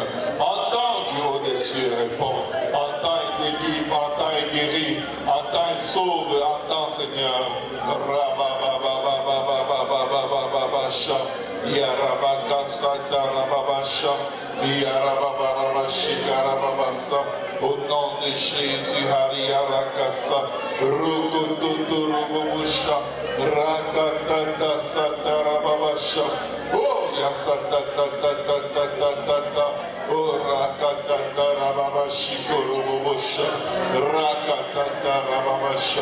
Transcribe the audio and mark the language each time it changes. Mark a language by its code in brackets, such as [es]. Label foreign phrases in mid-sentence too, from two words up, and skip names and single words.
[fr] Entends, Dieu au-dessus, réponds. Entends et délivre, entends et guéris, entends et sauve, entends, Seigneur. Yarabaka Sata Rababasha, Yarababa Shikara Rababasa. Au nom de Jésus, Hariarakasa, Rogototorobosha, Rakatata Satarababasha, Oh Yasatatatata, Oh Rakatata Rababashikorobosha, Rakatata Rababasha.